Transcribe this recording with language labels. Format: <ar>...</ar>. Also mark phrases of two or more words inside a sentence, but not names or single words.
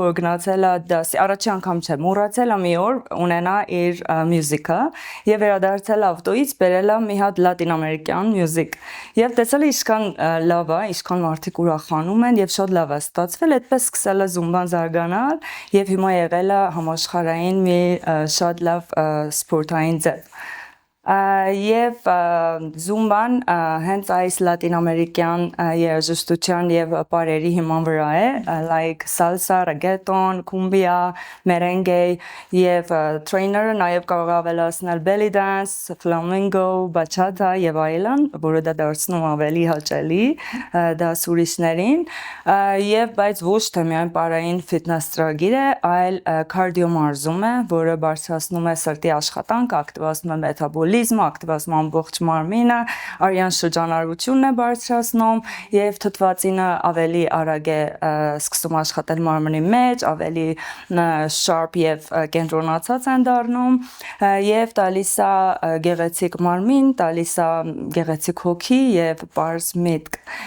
<hy>որ գնացել է դասի, առաջի անգամ չէ, մոռացել է մի օր ունենա իր մյուզիկը եւ վերադարձել ավտոյից բերել է մի հատ լատինամերիկյան մյուզիկ եւ տեսել է ինչքան լավ է, ինչքան մարդիկ ուրախանում են եւ շատ լավ է ստացվել, այդպես սկսել է զումբան զարգանալ եւ հիմա եղել է համաշխարհային մի շատ լավ սպորտային ձև եւ զումբան հենց այս լատինամերիկյան երաժշտության եւ պարերի հիման վրա է,</hy> <en>like salsa, reggaeton, cumbia, merengue</en> <hy>եւ trainer-ը նաեւ կարող ավելացնել belly dance, flamenco, bachata եւ այլն, որը դա դարձնում ավելի հաճելի դասուրիչներին եւ բայց ոչ թե միայն պարային ֆիթնես ծրագիր է, այլ կարդիո մարզում է, որը բարձրացնում է սրտի աշխատանքը, ակտիվացնում է մետաբոլիզմը, ակտիվացնում ամբողջ մարմինը, արյան շրջանառությունն է բարձրացնում եւ թթվածինը ավելի արագ է սկսում աշխատել մարմնի մեջ, ավելի sharp եւ կենտրոնացած են դառնում եւ տալիս է գեղեցիկ մարմին, տալիս է գեղեցիկ հոգի եւ պարզ միտք։</hy>